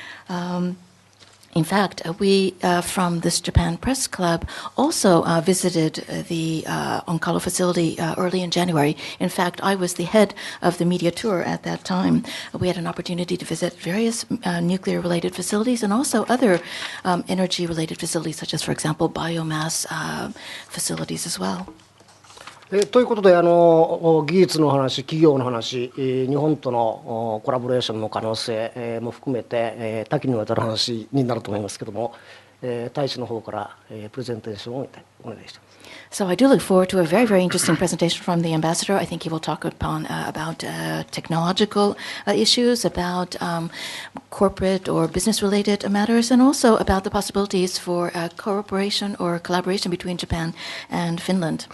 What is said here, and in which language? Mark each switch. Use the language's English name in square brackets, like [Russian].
[English] In fact, we from this Japan Press Club also visited the Onkalo facility early in January. In fact, I was the head of the media tour at that time. We had an opportunity to visit various nuclear-related facilities and also other energy-related facilities, such as, for example, biomass facilities as well. [Japanese] ということで技術の話、企業の話、日本とのコラボレーションの可能性も含めて多岐にわたる話になると思いますけども、大使の方からプレゼンテーションをお願いします。 [English] So I do look forward to a very, very interesting presentation from the ambassador. I think he will talk about technological issues, about corporate or business-related matters, and also about the possibilities for cooperation or collaboration between Japan and Finland.